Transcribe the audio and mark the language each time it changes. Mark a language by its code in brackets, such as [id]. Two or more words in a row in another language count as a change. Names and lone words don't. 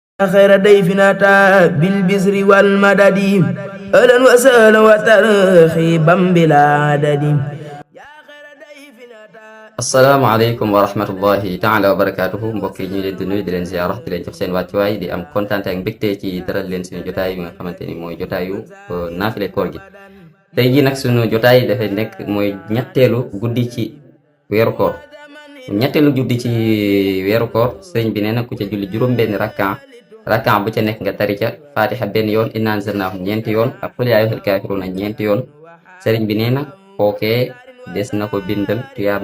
[ar] خير ضيف أتى بالبسر والمدد أهلا وسهلا وترحيبا بلا عدد. السلام عليكم ورحمة الله تعالى وبركاته [wo] mbokk yi ñu leen di nuyu di leen ziara di leen jox seen wàccuwaay di am kontaan ak mbégte ci dalal leen suñu jotaay bi nga xamante ni mooy jotaayu naafile koor gi. tey jii nag suñu jotaay dafay nekk mooy ñetteelu guddi ci weeru koor sëriñ bi nee na ku ca julli juróom-benn rakkan bu ca nekk nga tari ca fatiha benn yoon [ar] إنا أنزلناه [wo] ñeenti yoon ak [ar] قل يا أيها الكافرون [wo] ñeenti yoon sëriñ bi nee na kookee des na ko bindal tuyaabay